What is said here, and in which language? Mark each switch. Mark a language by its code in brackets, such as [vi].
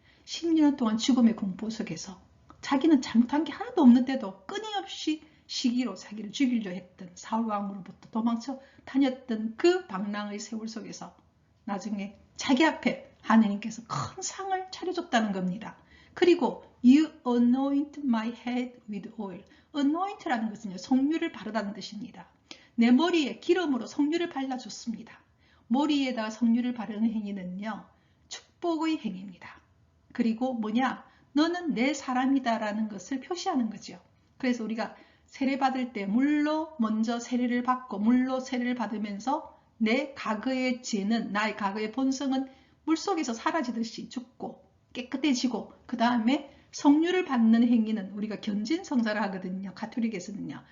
[ko] 10년 동안 죽음의 공포 속에서 자기는 잘못한 게 하나도 없는데도 끊임없이 시기로 자기를 죽이려 했던 사울 왕으로부터 도망쳐 다녔던 그 방랑의 세월 속에서 나중에 자기 앞에 하느님께서 큰 상을 차려줬다는 겁니다. 그리고 [en] You anoint my head with oil. [ko] anoint라는 것은요, 성유를 바르다는 뜻입니다. 내 머리에 기름으로 성유를 발라줬습니다. 머리에다가 성유를 바르는 행위는요, 축복의 행위입니다. 그리고 뭐냐? 너는 내 사람이다 라는 것을 표시하는 거죠. 그래서 우리가 세례 받을 때 물로 먼저 세례를 받고 물로 세례를 받으면서 내 과거의 죄는, 나의 과거의 본성은 물속에서 사라지듯이 죽고 깨끗해지고, 그 다음에 성유를 받는 행위는 우리가 견진성사를 하거든요. 가톨릭에서는요.